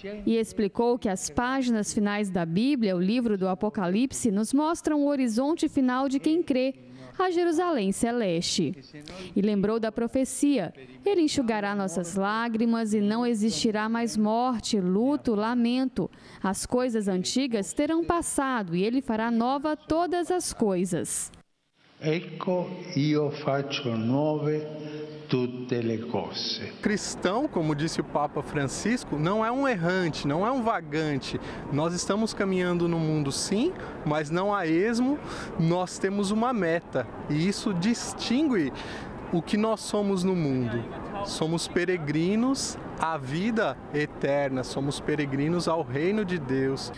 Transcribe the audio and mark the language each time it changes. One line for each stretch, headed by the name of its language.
Portuguese: E explicou que as páginas finais da Bíblia, o livro do Apocalipse, nos mostram o horizonte final de quem crê, a Jerusalém Celeste. E lembrou da profecia: Ele enxugará nossas lágrimas e não existirá mais morte, luto, lamento. As coisas antigas terão passado e Ele fará nova todas as coisas.
Italian: Ecco, io faccio nuove tutte le cose.
Portuguese: Cristão, como disse o Papa Francisco, não é um errante, não é um vagante. Nós estamos caminhando no mundo, sim, mas não a esmo. Nós temos uma meta e isso distingue o que nós somos no mundo. Somos peregrinos à vida eterna, somos peregrinos ao reino de Deus.